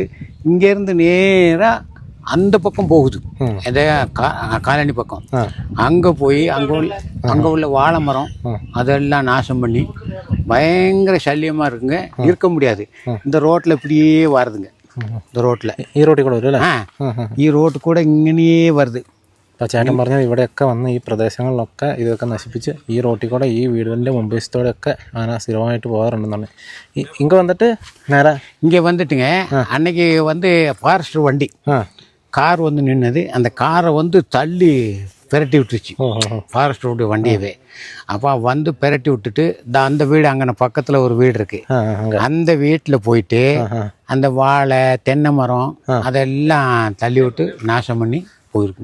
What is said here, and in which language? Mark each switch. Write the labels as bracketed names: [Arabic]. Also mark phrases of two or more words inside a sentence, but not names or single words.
[Tamil] இங்கேருந்து நேராக அந்த பக்கம் போகுது, இந்த காலனி பக்கம். அங்கே போய் அங்கே உள்ள வாழை மரம் அதெல்லாம் நாசம் பண்ணி பயங்கர சல்லியமாக இருக்குங்க. இருக்க முடியாது. இந்த ரோட்டில் இப்படியே வருதுங்க. இந்த ரோட்டில் [Malayalam] ഈ റോഡ് കൂടെ ഇങ്ങനെ വരുത്. അപ്പോൾ ചേട്ടൻ പറഞ്ഞാൽ ഇവിടെയൊക്കെ വന്ന് ഈ പ്രദേശങ്ങളിലൊക്കെ ഇതൊക്കെ നശിപ്പിച്ച് ഈ റോട്ടിൽ കൂടെ ഈ വീടുകളിൻ്റെ മുൻവശത്തോടെയൊക്കെ ആന സ്ഥിരമായിട്ട് പോകാറുണ്ടെന്നാണ്. [Tamil] ഇங்கே வந்துட்டு നേരെ இங்கே வந்துட்டுங்க அன்னைக்கு வந்து ஃபாரஸ்ட் வண்டி கார் வந்து நின்னது. அந்த காரை வந்து தள்ளி பெரட்டி விட்டுருச்சு ஃபாரஸ்டோட வண்டியவே. அப்போ வந்து பெரட்டி விட்டுட்டு அந்த வீடு அங்கே பக்கத்தில் ஒரு வீடு இருக்கு. அந்த வீட்டில் போயிட்டு அந்த வாழை தென்னை மரம் அதெல்லாம் தள்ளி விட்டு நாசம் பண்ணி போயிருக்கு.